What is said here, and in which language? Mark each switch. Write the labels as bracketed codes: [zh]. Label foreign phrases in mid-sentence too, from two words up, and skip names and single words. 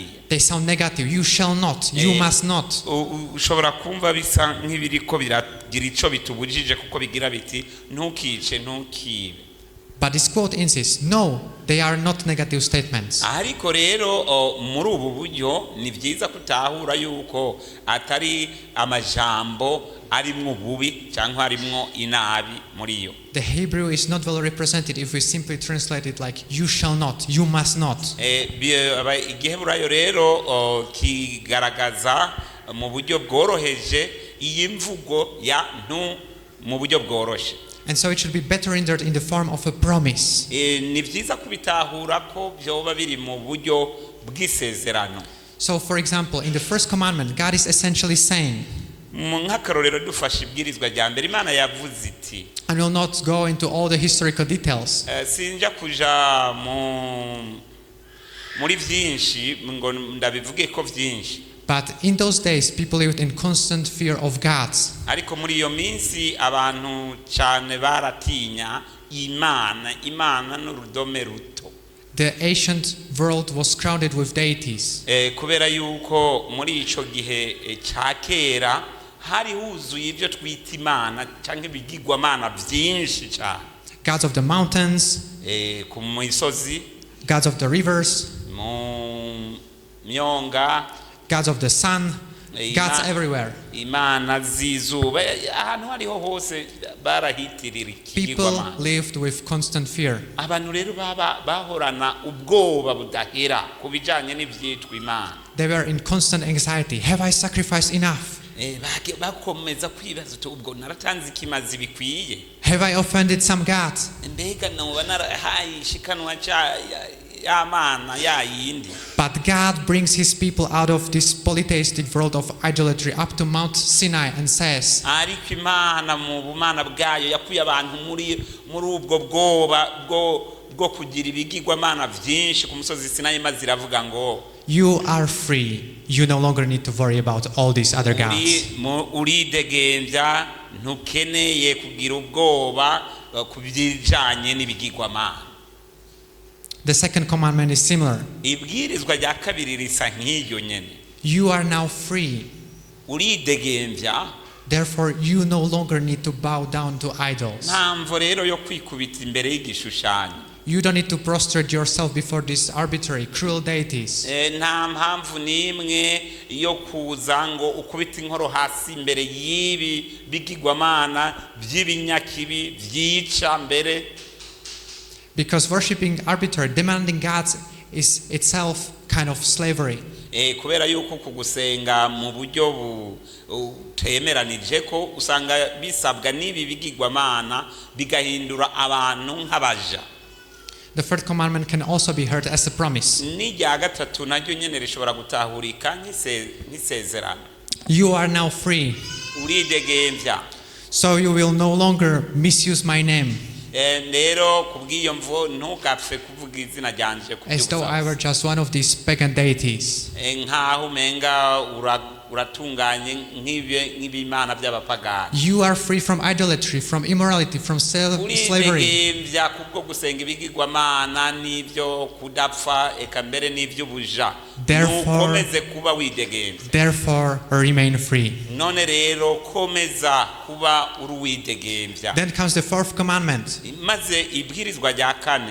[en] They sound negative. You shall not, you must not. [rn] Ushobora kumva bisa nk'ibiriko biragira ico bitubujije kuko bigira biti ntukice ntukibe. [en] But this quote insists, no, they are not negative statements. [rn] Ariko rero muri ubu buryo ni byiza kutahura yuko atari amajambo arimwo ububi cyangwa arimwo inabi muri yo. [en] The Hebrew is not well represented if we simply translate it like you shall not, you must not. [rn] Igiheburayo rero kigaragaza mu buryo bworoheje iyi mvugo ya ntu mu buryo bworoshe. [en] And so it should be better rendered in the form of a promise. [rn] Ni byiza kubitahura ko byoba biri mu buryo bw'isezerano. [en] So for example, in the first commandment, God is essentially saying, [rn] nk'akarorero dufashe ibwirizwa rya mbere Imana yavuze iti, [en] I will not go into all the historical details. [rn] Sinja kuja muri byinshi ngo ndabivuge ko byinshi. [en] But in those days, people lived in constant fear of God. [rn] Ariko muri iyo minsi abantu cyane baratinya Imana n'urudome ruto. [en] The ancient world was crowded with deities. [rn] Kubera yuko muri ico gihe cya kera hari huzuye ibyo twita Imana cyangwa ibigirwamana byinshi cyane. [en] Gods of the mountains, [rn] ku misozi, [en] gods of the rivers, [rn] mu myonga, [en] gods of the sun, gods everywhere. [rn] Imana z'izuba, ahantu hariho hose barahitirira [en] People lived with constant fear. [rn] Abantu rero bahorana ubwoba budahera ku bijanye n'ivyitwa Imana. [en] They were in constant anxiety. Have I sacrificed enough? [rn] Bakomeza kwibaza uti ubwo naratanze ikimazi bikwiye. [en] Have I offended some God? [rn] Mbega noba narahaye ishikanwa [en] But God brings his people out of this polytheistic world of idolatry up to Mount Sinai and says, [rn] ariko Imana mu bumana bwayo yakuye abantu muri ubwo bwoba bwo kugira ibigirwamana byinshi ku musozi Sinai, maze iravuga ngo, [en] you are free. You no longer need to worry about all these other gods. [rn] Kwidegemvya, ntukeneye kugira ubwoba ku bijanye n'ibigirwamana. [en] The second commandment is similar. [rn] Ibwirizwa rya kabiri risa nk'iyo nyene. [en] You are now free. [rn] Uridegemvya. [en] Therefore you no longer need to bow down to idols. [rn] Ntamvo rero yo kwikubita imbere y'igishushanyo. [en] You don't need to prostrate yourself before these arbitrary, cruel deities. [rn] Nta mpamvu n'imwe yo kuza ngo ukubita inkoro hasi imbere y'ibi bigirwamana by'ibinyakibi byica mbere. [en] Because worshipping arbitrary, demanding gods is itself kind of slavery. [rn] Kubera yuko kugusenga mu buryo butemeranije ko usanga bisabwa n'ibi bigirwamana bigahindura abantu nk'abaja. [en] The third commandment can also be heard as a promise. [rn] N'irya gatatu naryo nyene rishobora gutahurika nk'isezerano. [en] You are now free. [rn] Uridegemvya. [en] So you will no longer misuse my name. [rn] Rero kubw'iyo mvo ntugapfe kuvuga izina ryanje [en] as though I were just one of these pagan deities. [rn] Nkaho umenga uratunganye nk'ibimana by'abapagani. [en] You are free from idolatry, from immorality, from slavery. [rn] Uridegemvya kubwo gusenga ibigirwamana n'ibyo kudapfa eka mbere n'ibyo buja. Nukomeze kuba widegemvya. [en] Therefore remain free. [rn] None rero komeza kuba uruwidegemvya. [en] Then comes the fourth commandment. [rn] Maze ibwirizwa rya kane.